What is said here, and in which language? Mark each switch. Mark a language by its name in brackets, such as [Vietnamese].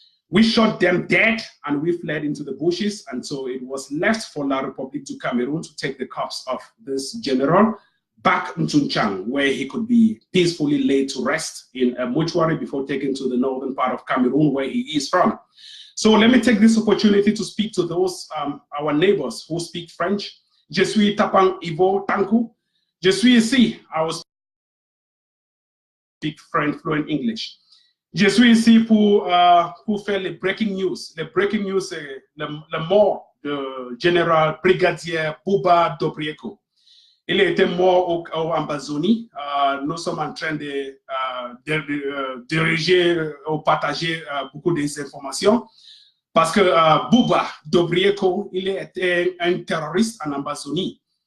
[English] We shot them dead and we fled into the bushes. And so it was left for La République du Cameroon to take the corpse of this general back into Nchang, where he could be peacefully laid to rest in a mortuary before taken to the northern part of Cameroon, where he is from. So let me take this opportunity to speak to those, our neighbors who speak French. [French] Je suis Tapang Ivo Tanku. Je suis ici. [English] I will speak French, fluent English. [French] Je suis ici pour faire les breaking news. Les breaking news, c'est la mort du général Brigadier Bouba Dobereo. Il était mort en Amazonie. Nous sommes en train de diriger ou partager beaucoup d'informations parce que Bouba Dobereo, il était un terroriste en Amazonie.